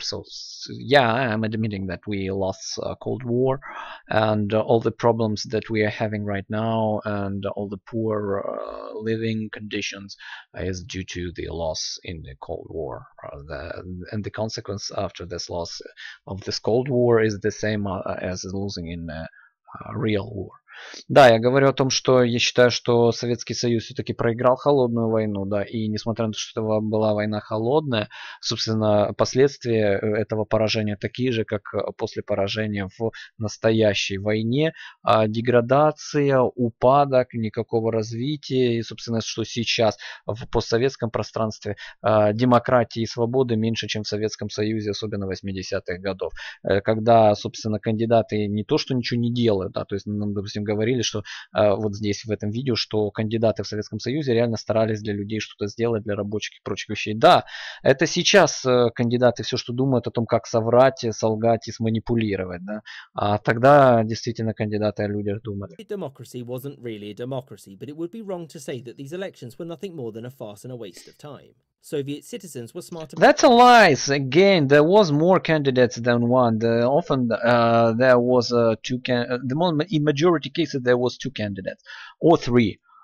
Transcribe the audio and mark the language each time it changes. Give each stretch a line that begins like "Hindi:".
English: So yeah, I'm admitting that we lost Cold War, and all the problems that we are having right now and all the poor living conditions is due to the loss in the Cold War. And the consequence after this loss of this Cold War is the same as losing in real war.
Russian: Да, я говорю о том, что я считаю, что Советский Союз все-таки проиграл холодную войну, да, и несмотря на то, что это была война холодная, собственно, последствия этого поражения такие же, как после поражения в настоящей войне. Деградация, упадок, никакого развития, и, собственно, что сейчас в постсоветском пространстве демократии и свободы меньше, чем в Советском Союзе, особенно 80-х годов, когда, собственно, кандидаты не то, что ничего не делают, да, то есть нам, допустим, говорили, что вот здесь в этом видео, что кандидаты в Советском Союзе реально старались для людей что-то сделать, для рабочих и прочих вещей. Да, это сейчас кандидаты все, что думают о том, как соврать, солгать и сманипулировать, да. А тогда действительно кандидаты о людях думали.
English: Democracy wasn't really a democracy, but it would be wrong to say that these elections were nothing more than a farce and a waste of time. Soviet citizens were smarter. That's a lie. Again, there was more candidates than one. Often there was two. In majority cases, there was 2 candidates or 3.